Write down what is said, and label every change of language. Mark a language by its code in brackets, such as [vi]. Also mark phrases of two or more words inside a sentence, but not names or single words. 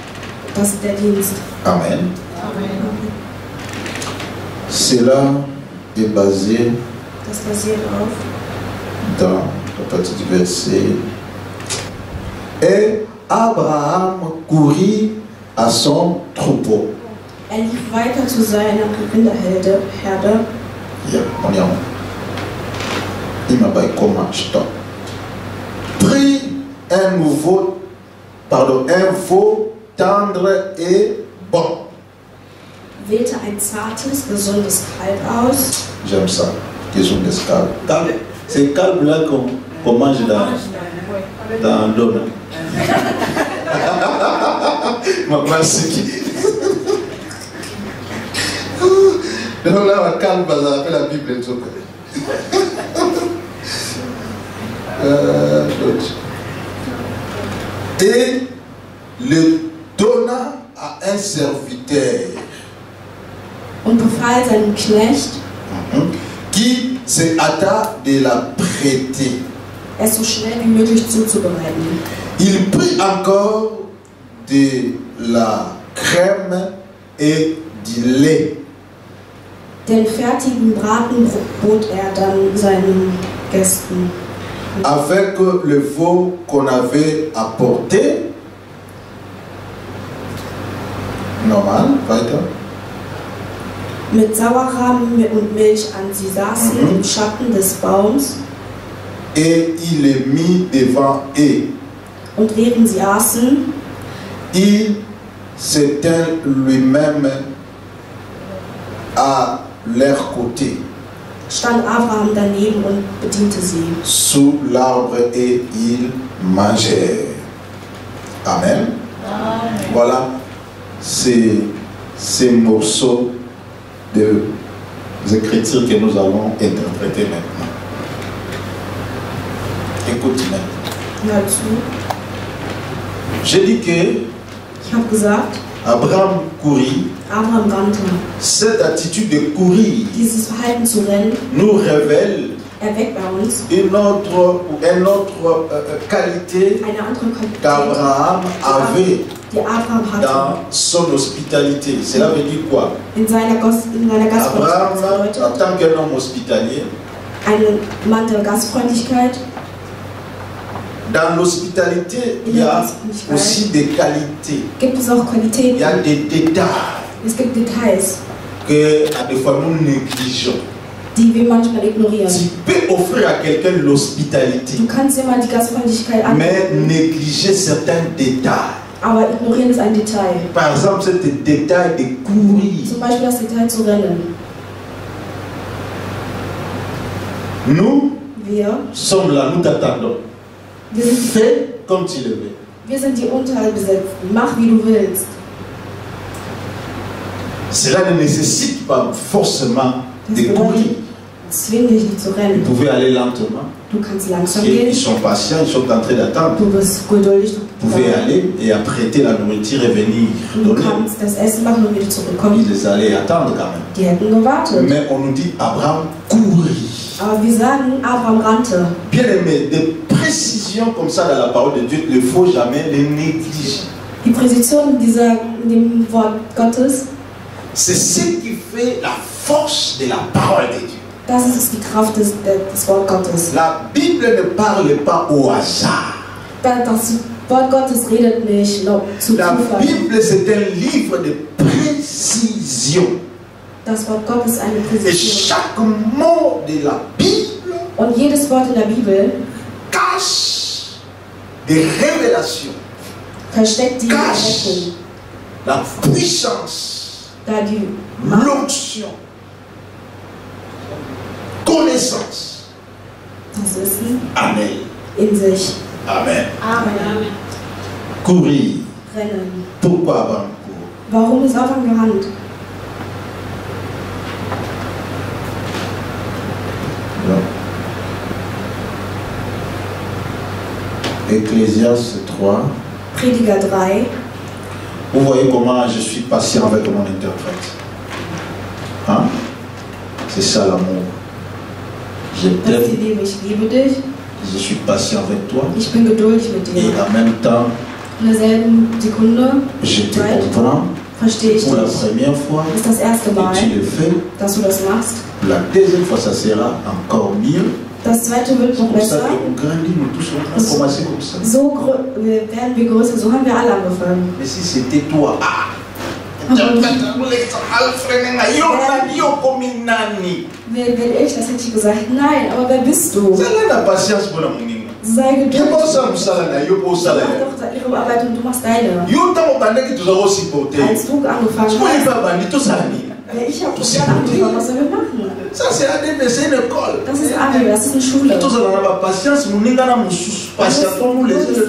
[fr] Amen. Cela est basé dans le petit verset. Et Abraham courut à son troupeau. [de] Lief weiter zu seiner Rinderherde. [fr] On y est. Il m'a dit comment stop. Prit un veau tendre et bon. [de] Wählte ein zartes, gesundes Kalb aus. [fr] J'aime ça, [de] gesundes Kalb. [fr] C'est kalb là qu'on mange dans l'eau. Maman, c'est qui? Donc là, on calme, ça appelle la Bible et tout. Et le donna à un serviteur. [de] Und befahl seinem Knecht, [fr] qui se hâta de la prêter. [de] Es so schnell wie möglich zuzubereiten. [fr] Il prit encore de la crème et du lait. [de] Den fertigen Braten bot dann seinen Gästen. [fr] Avec le veau qu'on avait apporté. [de] Normal, weiter. Mit Sauerrahm und Milch an. Sie saßen im Schatten des Baums. [fr] Et il les mit devant eux. [de] Und während sie aßen, [fr] il s'éteint lui-même à leur côté. [de] Stand Abraham daneben und bediente sie. [fr] Sous l'arbre et ils mangèrent. Amen. Amen. Voilà ces morceaux des Écritures que nous allons interpréter maintenant. Écoute maintenant. J'ai dit que [de] ich habe gesagt, [fr] Abraham courit. [de] Abraham rannte. [fr] Cette attitude de courir [de] Dieses Verhalten zu rennen, [fr] nous révèle [de] erweckt bei uns [fr] une autre qualité qu'Abraham avait [de] die Abraham hatte. [fr] dans son hospitalité. Cela veut dire quoi? [de] In seiner Abraham, Gastfreundlichkeit, [fr] en tant qu'un homme hospitalier, [de] ein Mann der Gastfreundlichkeit. [fr] Dans l'hospitalité, il y a aussi des qualités. [de] Gibt es auch Qualitäten? [fr] Il y a des détails [de] Es gibt Details, [fr] que à des fois nous négligeons. [de] die wir manchmal ignorieren. [fr] Tu peux offrir à quelqu'un l'hospitalité, [de] Du kannst jemand die Gastfreundlichkeit anbieten, [fr] mais négliger certains détails. [de] aber ignorieren ist ein Detail. [fr] Par exemple, ce détail de courir. [de] Zum Beispiel das Detail zu rennen. [fr] Nous [de] Wir [fr] sommes là, nous t'attendons. Fais comme tu le veux. [de] Wir sind die Unterbesetzten. Mach wie du willst. [fr] Cela ne nécessite pas forcément de courir. [de] Zwing dich nicht zu [fr] Vous [de] rennen. [fr] pouvez aller lentement. [de] Du kannst langsam [fr] Ils [de] gehen. [fr] sont patients, ils sont en train d'attendre. [de] Du bist geduldig. [fr] Vous pouvez aller et apprêter la nourriture et venir [de] Du [fr] donner. [de] kannst das Essen machen und wieder zurückkommen. [fr] Ils allaient attendre quand même. [de] Die hätten gewartet. [fr] Mais on nous dit Abraham courir. [de] Aber wir sagen, Abraham rannte. [fr] Bien aimé, des précisions comme ça dans la parole de Dieu, il ne faut jamais les négliger. [de] Die Präzision in dem Wort Gottes, [fr] C'est ce qui fait la force de la parole de Dieu. [de] das ist die Kraft des Wort Gottes. [fr] La Bible ne parle pas au hasard. [de] Das Wort Gottes redet nicht zu [fr] La [de] Zufall. [fr] Bible, c'est un livre de précision. [de] Das Wort Gottes ist eine [fr] Et [de] Präzision. [fr] chaque mot de la Bible [de] Und jedes Wort in der Bibel [fr] cache des révélations, [de] versteckt die [fr] cache [de] Errettung, [fr] la puissance, [de] da die Macht, [fr] l'onction, connaissance. [de] das Wissen [fr] Amen. [de] in sich. [fr] Amen. Amen. Courir. [de] Rennen. [fr] Pourquoi Abraham court? [de] Warum ist Abraham gerannt? [fr] Ecclésiaste 3. [de] Prediger 3. [fr] Vous voyez comment je suis patient avec mon interprète. Hein? C'est ça l'amour. Je [de] Das ist [fr] t'aime, [de] die Liebe. Ich liebe dich. [fr] je suis patient avec toi. [de] Ich bin geduldig mit [fr] Et [de] dir. [fr] en même temps, [de] In derselben Sekunde [fr] je te Right. comprends [de] verstehe ich [fr] pour la [de] dich. [fr] première fois. [de] Das ist das erste Mal, [fr] Et tu le fais. [de] dass du das machst. [fr] La deuxième fois, ça sera encore mieux. [de] Das zweite wird [fr] C'est [de] noch [fr] pour ça [de] besser. [fr] qu'on grandit, nous tous on a commencé comme ça. [de] So werden wir größer. So haben wir alle angefangen. [fr] Mais si c'était toi, [de] Wer bin ich? Das hätte ich gesagt. Nein, aber wer bist du? [fr] la patience pour la moninga. [de] Sei geduldig. [ln] Yo bosa musala na yo bosa la. [de] Mach doch ihre Arbeit und du machst deine. [ln] Yo tango bandaki tuzako supporter. [de] Als du angefangen [fr] Souvent [de] hast, [fr] il va [ln] bandi to sani. [de] ich habe das angefangen. Was sollen wir machen? [fr] Ça c'est ADP, c'est une école. [de] Das ist Abi, das ist eine Schule. [fr] Tous on a patience [ln] moninga na mususu. [fr] Patience pour nous les autres.